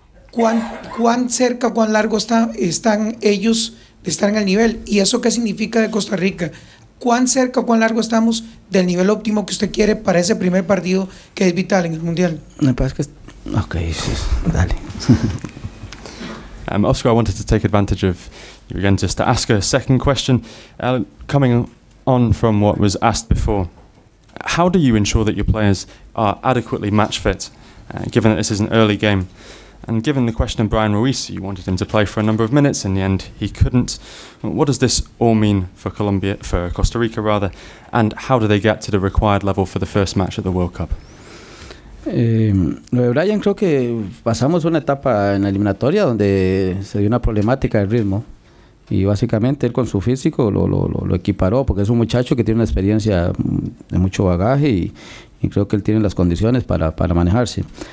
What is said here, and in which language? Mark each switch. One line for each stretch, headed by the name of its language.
Spanish: ¿Cuán cerca, cuán largo están ellos de estar en el nivel? ¿Y eso qué significa de Costa Rica? ¿Cuán cerca, cuán largo estamos del nivel óptimo que usted quiere para ese primer partido que es vital en el Mundial? Me parece que... Ok, dale.
English: Oscar, I wanted to take advantage of you again just to ask a second question, coming on from what was asked before. How do you ensure that your players are adequately match fit given that this is an early game. And given the question of Brian Ruiz, you wanted him to play for a number of minutes. In the end, he couldn't. What does this all mean for Costa Rica rather, and how do they get to the required level for the first match at the World Cup?
Spanish: Lo de Brian, creo que pasamos una etapa en la eliminatoria donde se dio una problemática de ritmo y básicamente él con su físico lo equiparó, porque es un muchacho que tiene una experiencia de mucho bagaje y creo que él tiene las condiciones para manejarse.